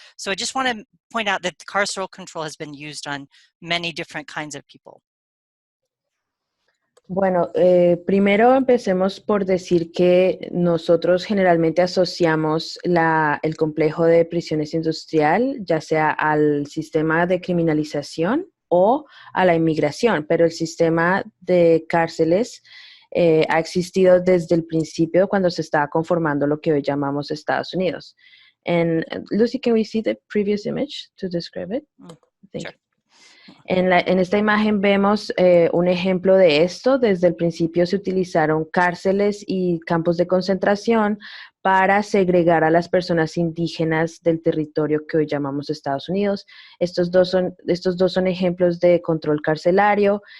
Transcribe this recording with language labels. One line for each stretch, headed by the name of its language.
English: So I just want to point out that carceral control has been used on many different kinds of people.
Spanish: Bueno, primero empecemos por decir que nosotros generalmente asociamos el complejo de prisiones industrial, ya sea al sistema de criminalización o a la inmigración, pero el sistema de cárceles ha existido desde el principio cuando se estaba conformando lo que hoy llamamos Estados Unidos.
English: And Lucy, can we see the previous image to describe it? Thank you.
Spanish: En esta imagen vemos un ejemplo de esto. Desde el principio se utilizaron cárceles y campos de concentración para segregar a las personas indígenas del territorio que hoy llamamos Estados Unidos. Estos dos son ejemplos de control carcelario.